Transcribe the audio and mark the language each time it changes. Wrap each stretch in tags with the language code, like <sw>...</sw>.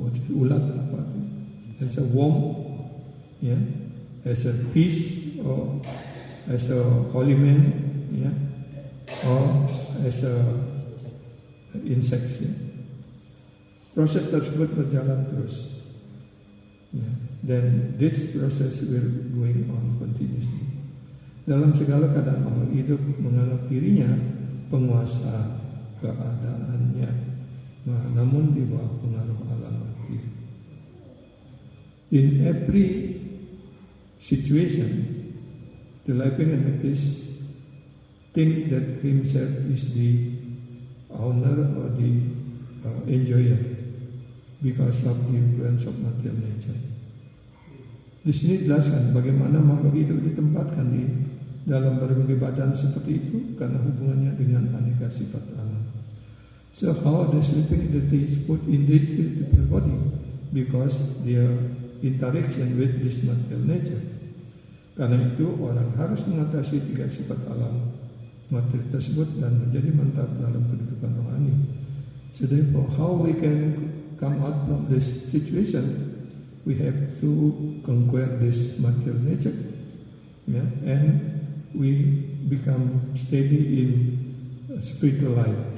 <id>ulat apa,</id> <en>as a worm, ya, as a fish or as a holy man, ya, or as a insect. Ya.</en> <id>Proses tersebut berjalan terus. Ya.</id> <en>Then this process will going on continuously.</en> <id>Dalam segala keadaan makhluk hidup menganggap dirinya penguasa keadaannya, namun di bawah pengaruh alam materi.</id> <en>In every situation, the living entities think that himself is the owner or the enjoyer because of the influence of material nature.</en> <id>Di sini dijelaskan bagaimana makhluk hidup ditempatkan di dalam berbagai badan seperti itu karena hubungannya dengan aneka sifat alam.</id> <en>So how the sleeping entities put in this physical body because their interaction with this material nature.</en> <id>Karena itu orang harus mengatasi tiga sifat alam materi tersebut dan menjadi mantap dalam kedudukan rohani.</id> <en>So therefore, how we can come out from this situation? We have to conquer this material nature, yeah, and we become steady in spiritual life.</en>